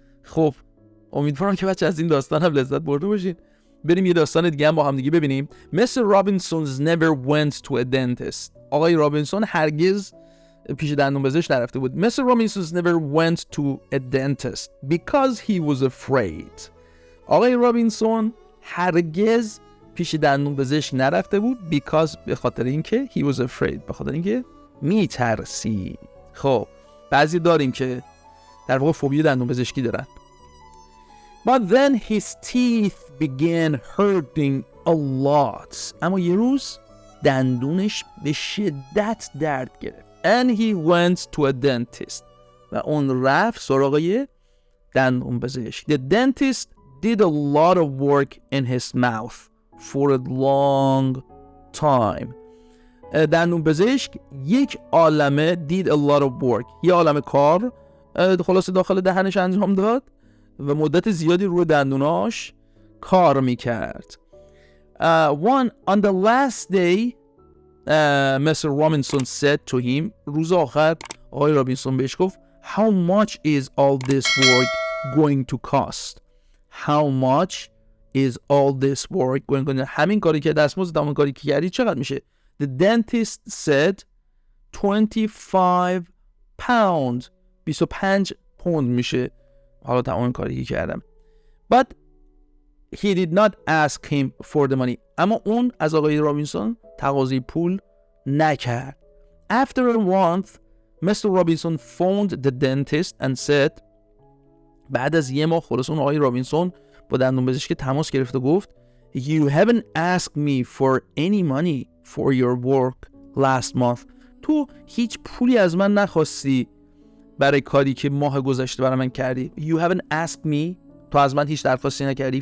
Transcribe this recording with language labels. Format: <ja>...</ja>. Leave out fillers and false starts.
<fa>خب امیدوارم که بچه از این داستان هم لذت برده باشین. بریم یه داستان دیگه هم با هم دیگه ببینیم.</fa> <en>Mr. Robinson's never went to a dentist.</en> <fa>آقای رابینسون هرگز پیش دندون پزشک نرفته بود.</fa> <en>Mr. Robinson's never went to a dentist because he was afraid.</en> <fa>آقای رابینسون هرگز پیش دندون پزشک نرفته بود</fa> <en>because</en> <fa>به خاطر اینکه</fa> <en>he was afraid،</en> <fa>به خاطر اینکه میترسید. خب بعضی داریم که در واقع فوبی دندون پزشکی دارن.</fa> <en>But then his teeth began hurting a lot.</en> <fa>اما یه روز دندونش به شدت درد گرفت.</fa> <en>And he went to a dentist.</en> <fa>و اون رفت سراغ دندون پزشک.</fa> <en>The dentist did a lot of work in his mouth for a long time.</en> <fa>دندون پزشک یک عالمه</fa> <en>did a lot of work،</en> <fa>یه عالمه کار خلاصه داخل دهنش انجام داد و مدت زیادی روی دندوناش کار میکرد.</fa> <en>On the last day Mr. Robinson said to him،</en> <fa>روز آخر آقای رابینسون بهش گفت</fa> <en>How much is all this work going to cost? How much is all this work going to cost?</en> <fa>همین کاری که دستمزد همین کاری که کردی چقدر میشه؟</fa> <en>The dentist said 25 pounds.</en> <fa>25 پوند میشه حالا تمام کاری که کردم.</fa> <en>But he did not ask him for the money.</en> <fa>اما اون از آقای رابینسون تقاضای پول نکرد.</fa> <en>After a month Mr. Robinson phoned the dentist and said،</en> <fa>بعد از یه ماه خلاص اون آقای رابینسون با دندون پزشک تماس گرفت و گفت</fa> <en>You haven't asked me for any money for your work last month.</en> <fa>تو هیچ پولی از من نخواستی برای کاری که ماه گذشته برای من کردی.</fa> <en>You haven't asked me،</en> <fa>تو از من هیچ درخواستی نکردی.</fa>